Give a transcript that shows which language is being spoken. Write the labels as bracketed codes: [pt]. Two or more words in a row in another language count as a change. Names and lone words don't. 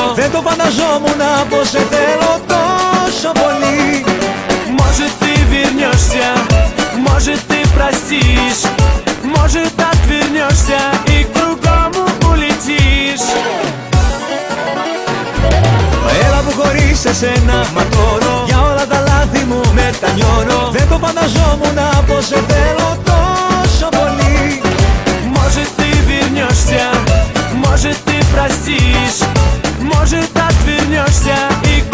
[el] Δεν το φανταζόμουν πως σε θέλω τόσο πολύ. [ru] Может, ты вернешься, может, ты простишь, может, отвернешься и к другому улетишь. [el] Μα έλα που χωρίς εσένα ματώνω, για όλα τα λάθη μου μετανιώνω. Δεν το φανταζόμουν πως σε θέλω τόσο πολύ. [ru] Может, ты вернешься, может, ты простишь, может, отвернешься